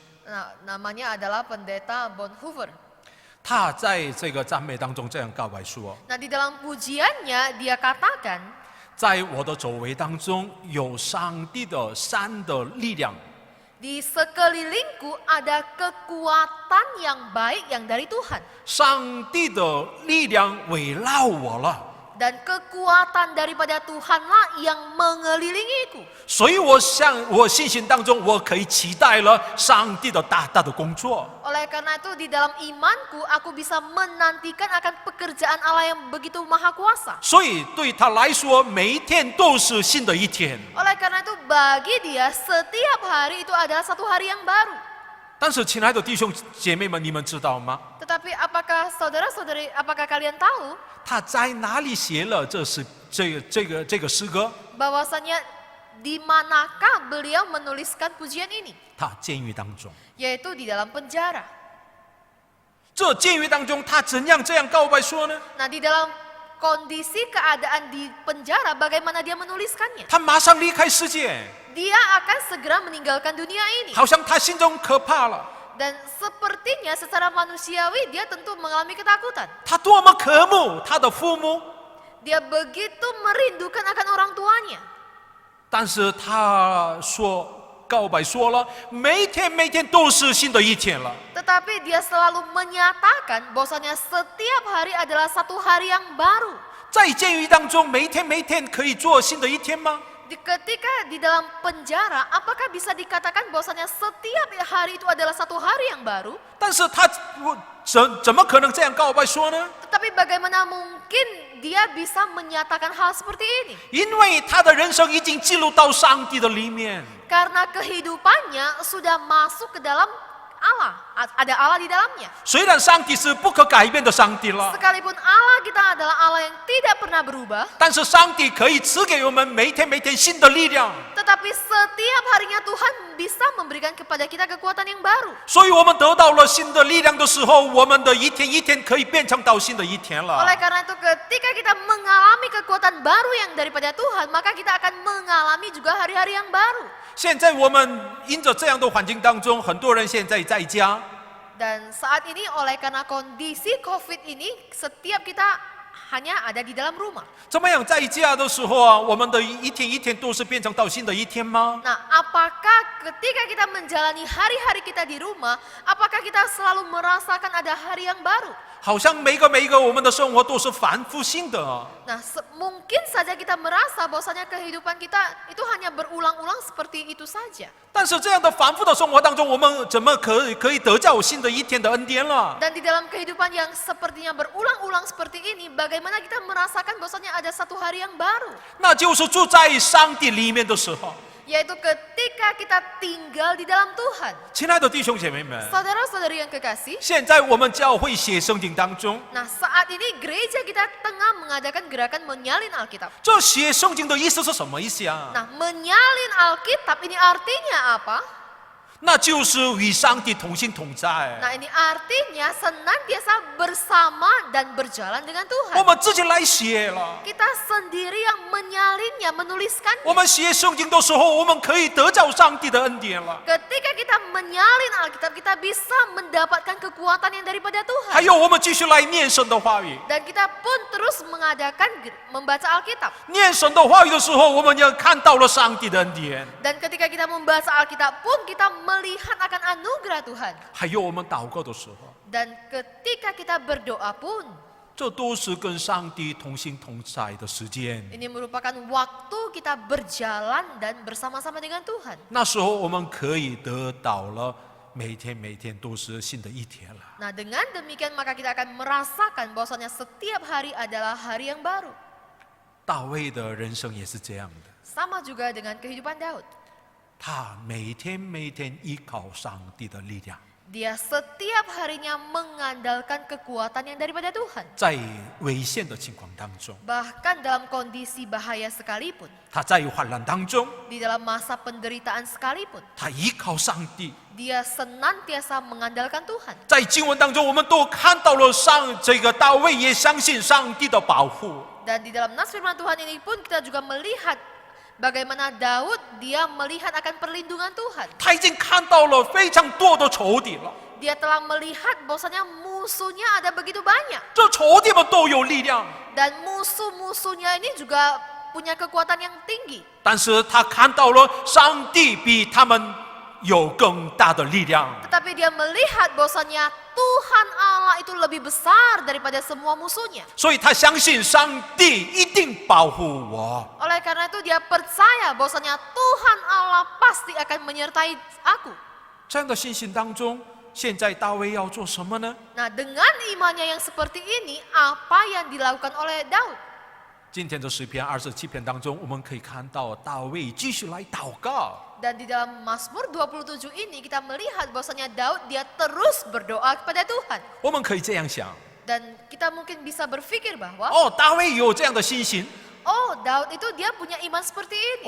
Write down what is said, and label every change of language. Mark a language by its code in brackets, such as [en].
[id] Nah, namanya adalah pendeta Bonhoeffer. [zh] 他在这个赞美当中这样告白说： [id] Nah, di dalam pujiannya dia katakan, [zh] 在我的周围当中有上帝的善的力量。 [id] di sekelilingku ada kekuatan yang baik yang dari Tuhan. [zh] 上帝的力量围绕我了， [id] Dan kekuatan daripada Tuhanlah yang mengelilingiku. [zh] 所以我信心当中，我可以期待了上帝的大大的工作。 [id] Oleh karena itu di dalam imanku aku bisa menantikan akan pekerjaan Allah yang begitu maha kuasa. [zh] 所以对他来说，每一天都是新的一天。 [id] Oleh karena itu bagi dia setiap hari itu adalah satu hari yang baru. [zh] 但是，亲爱的弟兄姐妹们，你们知道吗？ [id] Tetapi apakah saudara-saudari, apakah kalian tahu [zh] 他在哪里写了这个诗歌？ [id] bahwasanya di manakah beliau menuliskan pujian ini? [zh] 他监狱当中， [id] Yaitu di dalam penjara. [zh] 这监狱当中，他怎样这样告白说呢？ [id] Nah, di dalam kondisi keadaan di penjara bagaimana dia menuliskannya? [zh] 他马上离开世界， [id] Dia akan segera meninggalkan dunia ini. [zh] 好像他心中可怕了。 [id] Dan sepertinya secara manusiawi dia tentu mengalami ketakutan. [zh] 他多么渴慕他的父母， [id] Dia begitu merindukan akan orang tuanya. [zh] 但是他告白说了，每一天都是新的一天了。 [id] Tetapi dia selalu menyatakan bahwasanya setiap hari adalah satu hari yang baru. [zh] 在监狱当中，每一天可以做新的一天吗？ [id] Ketika di dalam penjara, apakah bisa dikatakan bahwasanya setiap hari itu adalah satu hari yang baru? [zh] 但是他怎么可能这样告白说呢？ [id] Tetapi bagaimana mungkin dia bisa menyatakan hal seperti ini? [zh] 因为他的人生已经进入到上帝的里面。 [id] Karena kehidupannya sudah masuk ke dalam Allah, ada Allah di dalamnya. [zh] 虽然上帝是不可改变的上帝了， [id] Sekalipun Allah kita adalah Allah yang tidak pernah berubah, [zh] 但是上帝可以赐给我们每一天新的力量。 [id] tetapi setiap harinya Tuhan bisa memberikan kepada kita kekuatan yang baru. [zh] 所以我们得到了新的力量的时候，我们的一天可以变成到新的一天了。 [id] Oleh karena itu ketika kita mengalami kekuatan baru yang daripada Tuhan, maka kita akan mengalami juga hari-hari yang baru. [zh] 现在我们因着这样的环境当中，很多人现在在家， [id] Dan saat ini oleh karena kondisi COVID ini, setiap kita hanya ada di dalam rumah. [zh] 怎么样在家的时候啊，我们的一天都是变成到新的一天吗？ [id] Nah, apakah ketika kita menjalani hari-hari kita di rumah, apakah kita selalu merasakan ada hari yang baru? [zh] 好像每一个我们的生活都是反复性的啊。 [id] Nah, mungkin saja kita merasa bahwasanya kehidupan kita itu hanya berulang-ulang seperti itu saja. [zh] 但是这样的反复的生活当中，我们怎么可以得到新的一天的恩典了？ [id] Dan di dalam kehidupan yang sepertinya berulang-ulang seperti ini, bagaimana kita merasakan bahwasanya ada satu hari yang baru? [zh] 那就是住在上帝里面的时候。 [id] Yaitu ketika kita tinggal di dalam Tuhan. [zh] 亲爱的弟兄姐妹们， [id] Saudara-saudari yang kekasih, [zh] 现在我们教会写圣经当中， [id] nah saat ini gereja kita tengah mengadakan gerakan menyalin Alkitab. [zh] 这写圣经的意思是什么意思啊？ [id] Nah, menyalin Alkitab ini artinya apa? [zh] 那就是与上帝同行同在。 [id] Nah, ini artinya senantiasa bersama dan berjalan dengan [zh] 我 [id] Tuhan. [zh] 们自己来写了。 [id] Kita sendiri yang menyalinnya, menuliskan. [zh] 我们写圣经的时候，我们可以得着上帝的恩典了。 [id] Ketika kita menyalin Alkitab, kita bisa mendapatkan kekuatan yang daripada [zh] 还 [id] Tuhan. [zh] 有，我们继续来念神的话语。 [id] Dan kita pun terus mengadakan membaca Alkitab. [zh] 念神的话语的时候，我们也看到了上帝的恩典。 [id] Dan ketika kita membaca Alkitab pun kita melihat akan anugerah Tuhan. [zh] 还有我们祷告的时候， [id] Dan ketika kita berdoa pun, [zh] 这都是跟上帝同行同在的时间。 [id] ini merupakan waktu kita berjalan dan bersama-sama dengan Tuhan. [zh] 那时候我们可以得到了每天都是新的一天了。 [id] Nah, dengan demikian maka kita akan merasakan bahwasanya setiap hari adalah hari yang baru. [zh] 大卫的人生也是这样的， [id] Sama juga dengan kehidupan Daud. [zh] 他每天依靠上帝的力量， [id] Dia setiap harinya mengandalkan kekuatan yang daripada Tuhan. [zh] 在危险的情况当中， [id] Bahkan dalam kondisi bahaya sekalipun, [zh] 他在患难当中， [id] di dalam masa penderitaan sekalipun, [zh] 他依靠上帝。 [id] dia senantiasa mengandalkan Tuhan. [zh] 在经文当中，我们都看到了这个大卫也相信上帝的保护。 [id] Dan di dalam nas firman Tuhan ini pun kita juga melihat bagaimana Daud dia melihat akan perlindungan Tuhan. [zh] 他已经看到了非常多的仇敌了， [id] Dia telah melihat bahwasanya musuhnya ada begitu banyak. [zh] 这仇敌们都有力量， [id] Dan musuh-musuhnya ini juga punya kekuatan yang tinggi. [zh] 但是他看到了上帝比他们有更大的力量， [id] Tetapi dia melihat bahwasanya Tuhan Allah itu lebih besar daripada semua musuhnya. [zh] 所以他相信上帝一定保护我。 [id] Oleh karena itu dia percaya bahwasanya Tuhan Allah pasti akan menyertai aku. [zh] 这样的信心当中，现在大卫要做什么呢？ [id] Nah, dengan imannya yang seperti ini, apa yang dilakukan oleh Daud? [zh] 今天的诗篇27篇当中，我们可以看到大卫继续来祷告。 [id] Dan di dalam Mazmur 27 ini kita melihat bahwasanya Daud dia terus berdoa kepada Tuhan. [zh] 我们可以这样想： [id] Dan kita mungkin bisa berpikir bahwa [zh] 哦，大卫有这样的信心， [id] oh, Daud itu dia punya iman seperti ini.